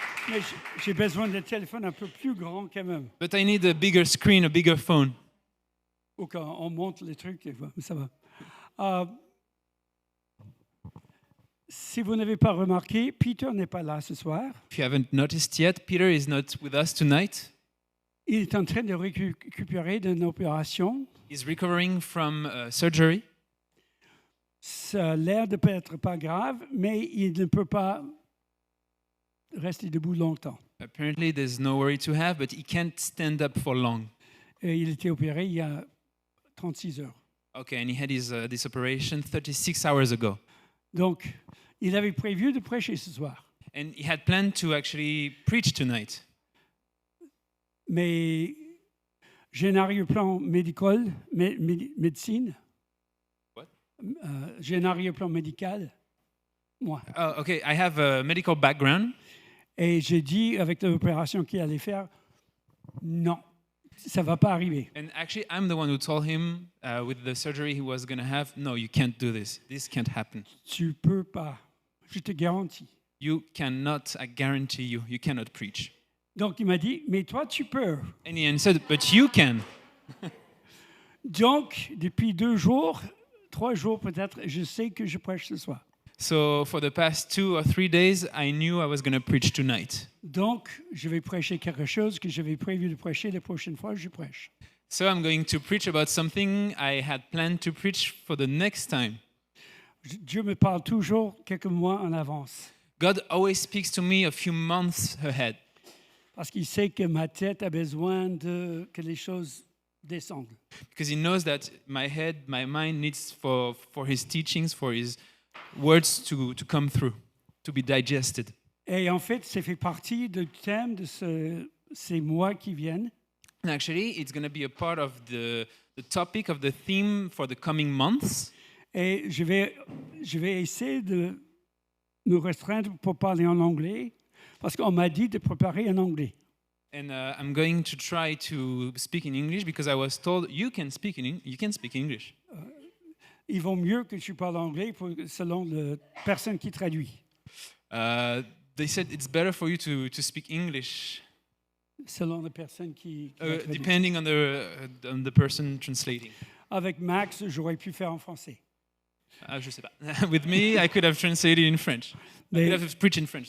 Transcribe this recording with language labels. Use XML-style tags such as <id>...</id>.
<fr>Mais j'ai besoin d'un téléphone un peu plus grand quand même.</fr> <en>But I need a bigger screen, a bigger phone.</en> <fr>Ou quand on monte les trucs, ça va. Si vous n'avez pas remarqué, Peter n'est pas là ce soir.</fr> <en>If you haven't noticed yet, Peter is not with us tonight.</en> <fr>Il est en train de récupérer d'une opération.</fr> <en>He's recovering from surgery.</en> <fr>Ça a l'air de peut-être pas grave, mais il ne peut pas rester debout longtemps.</fr> <en>Apparently, there's no worry to have, but he can't stand up for long.</en> <fr>Et il a été opéré il y a 36 heures.</fr> <en>Okay, and he had this operation 36 hours ago.</en> <fr>Donc, il avait prévu de prêcher ce soir.</fr> <en>And he had planned to actually preach tonight.</en> <fr>Mais j'ai un arrière-plan médical, médecine.</fr> <en>What?</en> <fr>J'ai un arrière-plan médical, moi.</fr> <en>Oh, okay, I have a medical background.</en> <fr>Et j'ai dit avec l'opération qu'il allait faire, non, ça ne va pas arriver.</fr> <en>And actually, I'm the one who told him with the surgery he was going to have, no, you can't do this. This can't happen.</en> <fr>Tu ne peux pas, je te garantis.</fr> <en>You cannot, I guarantee you, you cannot preach.</en> <fr>Donc il m'a dit, mais toi tu peux.</fr> <en>And he answered, but you can.</en> <fr>Donc depuis 2 jours, 3 jours peut-être, je sais que je prêche ce soir.</fr> <en>So for the past 2 or 3 days, I knew I was going to preach tonight.</en> <fr>Donc je vais prêcher quelque chose que j'avais prévu de prêcher la prochaine fois, je prêche.</fr> <en>So I'm going to preach about something I had planned to preach for the next time.</en> <fr>Dieu me parle toujours quelques mois en avance.</fr> <en>God always speaks to me a few months ahead.</en> <fr>Parce qu'il sait que ma tête a besoin que les choses descendent.</fr> <en>Because he knows that my head, my mind needs for his teachings, for his words to come through, to be digested.</en> <fr>Et en fait, ça fait partie du thème de ces mois qui viennent.</fr> <en>And actually, it's going to be a part of the topic of the theme for the coming months.</en> <fr>Et je vais essayer de me restreindre pour parler en anglais, parce qu'on m'a dit de préparer en anglais.</fr> <en>And I'm going to try to speak in English because I was told you can speak English.</en> <fr>Il vaut mieux que tu parles anglais selon la personne qui traduit.</fr> <en>They said it's better for you to speak English,</en> <fr>Selon la personne qui traduit.</fr> <en>depending on the person translating.</en> <fr>Avec Max, j'aurais pu faire en français. Je sais pas.</fr> <en>With me, I could have translated in French. I could have preached in French.</en>